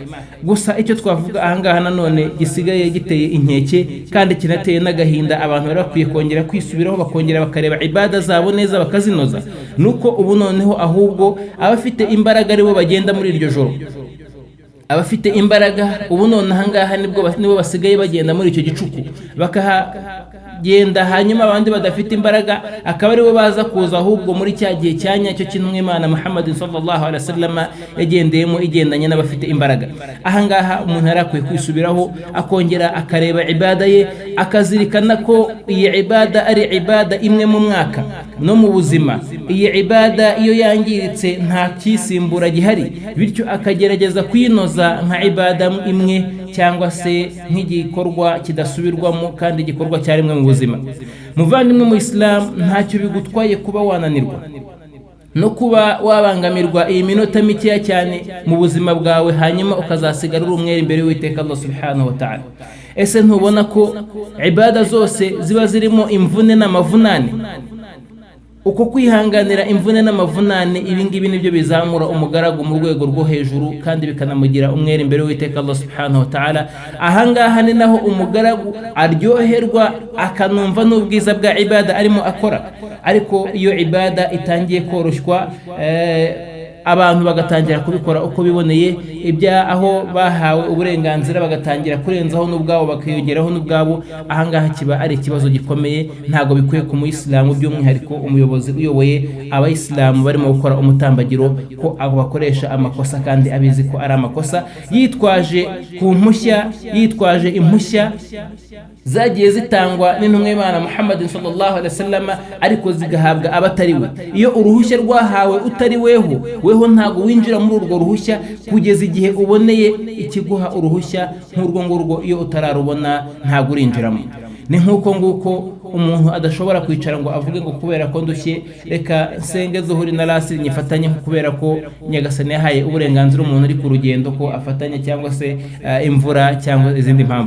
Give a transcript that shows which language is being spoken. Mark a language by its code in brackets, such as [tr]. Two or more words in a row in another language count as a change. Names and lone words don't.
[rw] Gusa icyo twavuga ahangaha nanone gisigaye giteye inkeke kandi kinateye n'agahinda, abantu bari bakwiye kongera kwisubiraho bakongera bakareba ibada zabo neza bakazinoza, nuko ubu noneho ahubwo abafite imbaraga aribo bagenda muri iryo joro. Abafite imbaraga ubu none ahangaha nibo basigaye bagenda muri icyo gicuku bakahagenda, hanyuma abandi badafite imbaraga akaba aribo baza kuza ahubwo muri cya gihe cyanya cyo kintumwa y'Imana Muhammad [ar] صلى الله عليه وسلم [rw] yagendeyemo igendanye n'abafite imbaraga. Ahangaha umuntu yarakwiye kwisubiraho akongera akareba ibada ye, akazirikana ko iyi ibada ari ibada imwe mu mwaka no mu buzima. Iyi ibada iyo yangiritse nta kisimbura gihari, bityo akagerageza kwinoza nka ibada imwe cyangwa se nk'igikorwa kidasubirwamo kandi igikorwa cyarimwe mu buzima. Muvandimwe mu Islam, ntacyo bigutwaye kuba wananirwa no kuba wabangamirwa iyi minota mikeya cyane mu buzima bwawe, hanyuma ukazasigara uri umwere imbere y'Uwiteka Allah [ar] سبحانه وتعالى. [rw] Ese ntubona ko ibada zose ziba zirimo imvune n'amavunane? Uko kwihanganira imvune n'amavunane, ibingibi nibyo bizamura umugaragu mu rwego rwo hejuru kandi bikanamugira umwere imbere y'Uwiteka Allah [ar] سبحانه وتعالى. [rw] Ahangaha ni naho umugaragu aryoherwa akanumva n'ubwiza bwa ibada arimo akora. Ariko iyo ibada itangiye koroshywa, abantu bagatangira kubikora uko biboneye, aho bahawe uburenganzira bagatangira kurenzaho n'ubwabo bakiyongeraho n'ubwabo, ahangaha kiba ari ikibazo gikomeye. Ntago bikwiye ku muyisilamu, by'umwihariko umuyobozi uyoboye abayisilamu barimo gukora umutambagiro, ko abo bakoresha amakosa kandi abizi ko ari amakosa, yitwaje impushya zagiye zitangwa n'intumwa y'Imana Muhammad [ar] صلى الله عليه وسلم, [rw] ariko zigahabwa abatari we. Iyo uruhushya rwahawe utari weho weho ntago winjira muri urwo ruhushya kugeza igihe uboneye ikiguha uruhushya nk'urwo ngurwo. Iyo utararubona ntago urinjiramo. Ni nk'uko nguko umuntu adashobora kwicara ngo avuge ngo kubera ko ndushye reka nsenge zuhuri na lasiri nyifatanye, kubera ko Nyagasani yahaye uburenganzira umuntu uri ku rugendo ko afatanya, cyangwa se imvura cyangwa izindi mpamvu.